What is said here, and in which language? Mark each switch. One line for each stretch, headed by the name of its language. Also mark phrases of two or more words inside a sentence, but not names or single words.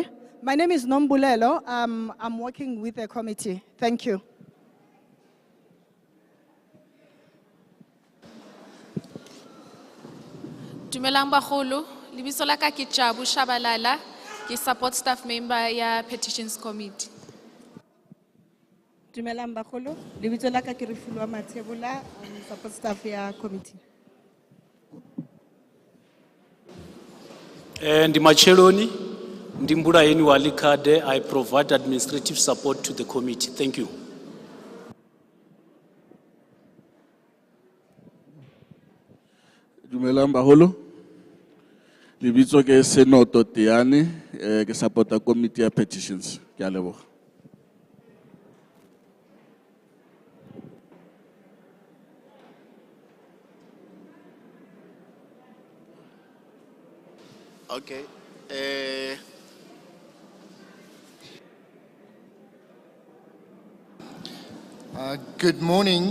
English: My name is Nombulelo. I'm working with the committee. Thank you.
Tswana: Dumelang bagolo, lebitso la ka ke Jabu Shabalala, ke
English: support staff member
Tswana: ya Petitions Committee. Dumelang bagolo, lebitso la ka ke Refilwa Mathebola,
English: support staff
Tswana: ya committee.
Venda: Ndimacheloni, Ndimbura Yeni Walikade.
English: I provide administrative support to the committee. Thank you.
Southern Sotho: Dumelang baholo.
Tswana: Lebitso ke Senoto Tiane, ke supporta committee ya petitions. Ke a leboga.
English: Okay. Good morning.